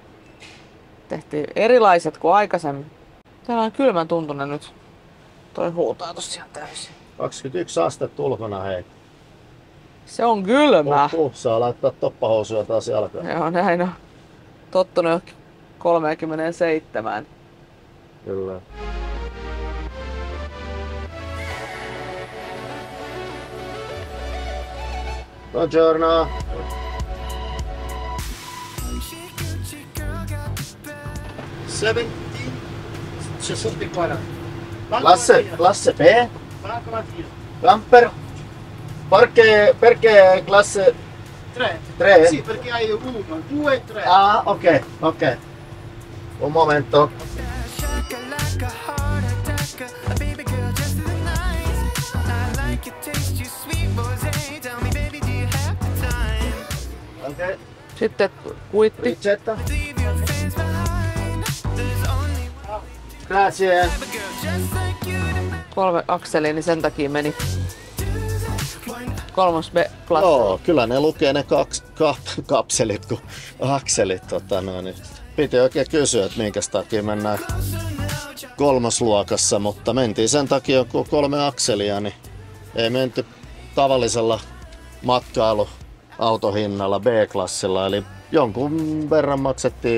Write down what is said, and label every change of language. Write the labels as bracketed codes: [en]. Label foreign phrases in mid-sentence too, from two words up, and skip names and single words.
[fi] Tehtiin erilaiset kuin aikaisemmin. Täällä on kylmän tuntunen nyt. Toi huutaa tossa ihan täysin. 21 astetta ulkona, hei. Se on kylmä. Saa laittaa toppahousuja taas jalkaan. Joo, näin on. Tottunut jo 37. Kyllä. [it] Buongiorno. Classe B? Camper? Perché classe 3? Sì, perché hai 1, 2 e 3. Ah, ok, ok. Un momento. Ok, [fi] Sitten kuitti. [it] ricetta. Grazie. [fi] 3 akselia, niin sen takia meni 3 B plus. Joo, kyllä ne lukee ne kapselit kuin akselit. Niin. Piti oikein kysyä, että minkä takia mennään kolmosluokassa, mutta mentiin sen takia, kun 3 akselia, niin ei menty tavallisella matkailuautohinnalla B-klassilla, eli jonkun verran maksettiin